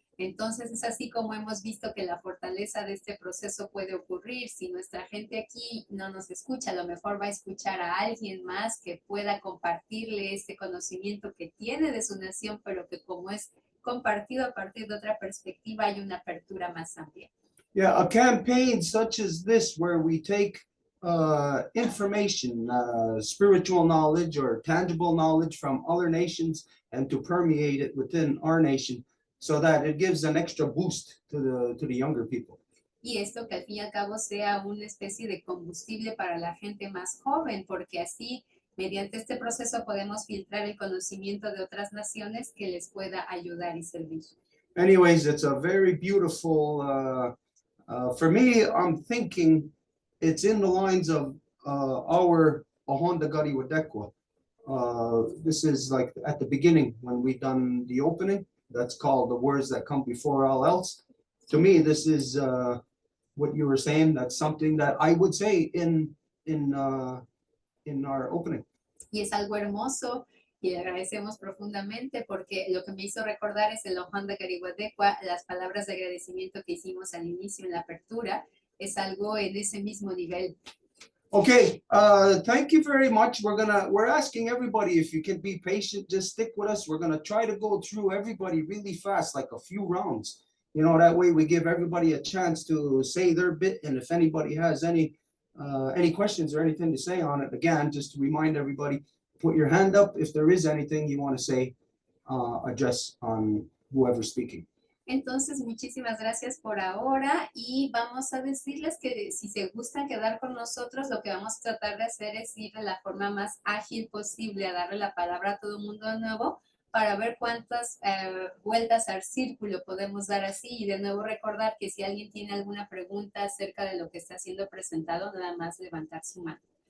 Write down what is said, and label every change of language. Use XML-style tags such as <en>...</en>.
<es>Entonces es así como hemos visto que la fortaleza de este proceso puede ocurrir. Si nuestra gente aquí no nos escucha, a lo mejor va a escuchar a alguien más que pueda compartirle este conocimiento que tiene de su nación, pero que como es compartido a partir de otra perspectiva, hay una apertura más amplia.</es> <en>Yeah, a campaign such as this where we take information, spiritual knowledge or tangible knowledge from other nations and to permeate it within our nation, so that it gives an extra boost to the younger people.</en> <es>Y esto que al fin y al cabo sea una especie de combustible para la gente más joven, porque así, mediante este proceso podemos filtrar el conocimiento de otras naciones que les pueda ayudar y servir.</es> <en>Anyways, it's a very beautiful, for me, I'm thinking it's in the lines of our Yaoceotecolotl. This is like at the beginning when we done the opening. That's called the words that come before all else. To me, this is what you were saying. That's something that I would say in our opening.</en> <es>Y es algo hermoso y le agradecemos profundamente porque lo que me hizo recordar es el Yaoceotecolotl, las palabras de agradecimiento que hicimos al inicio en la apertura, es algo en ese mismo nivel.</es> <en>Okay, thank you very much. We're asking everybody if you can be patient, just stick with us. We're gonna try to go through everybody really fast, like a few rounds. You know, that way we give everybody a chance to say their bit. And if anybody has any questions or anything to say on it, again, just to remind everybody, put your hand up if there is anything you want to say, address on whoever's speaking.</en> <es>Entonces, muchísimas gracias por ahora y vamos a decirles que si se gustan quedar con nosotros, lo que vamos a tratar de hacer es ir de la forma más ágil posible a darle la palabra a todo el mundo de nuevo para ver cuántas vueltas al círculo podemos dar así y de nuevo recordar que si alguien tiene alguna pregunta acerca de lo que está siendo presentado, nada más levantar su mano.</es>